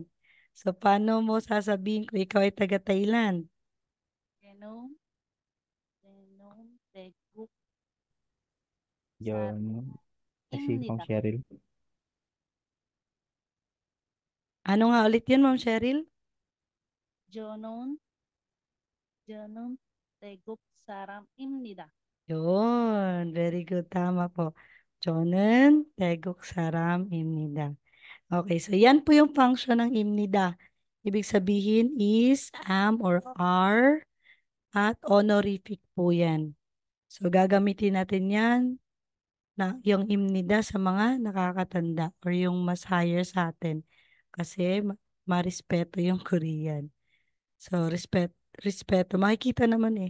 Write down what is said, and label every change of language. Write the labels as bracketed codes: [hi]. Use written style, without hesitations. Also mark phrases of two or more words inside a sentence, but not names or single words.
[tl] So, paano mo sasabihin kung ikaw ay taga Thailand? [ko] 저는, 태국, [tl] Yun. Si Ma'am [ko] 사람입니다. [tl] Cheryl. Ano nga ulit yun, Ma'am Cheryl? [ko] 저는 태국 사람입니다. [tl] Yun. [en] Very good. [tl] Tama po. [ko] 저는, 태국 사람, 입니다. [tl] Okay, so yan po yung function ng Imnida. Ibig sabihin is [en] am or are [tl] at honorific po yan. So, gagamitin natin yan na yung imnida sa mga nakakatanda or yung mas higher sa atin. Kasi marespeto yung Korean. So, respeto. Makikita naman eh.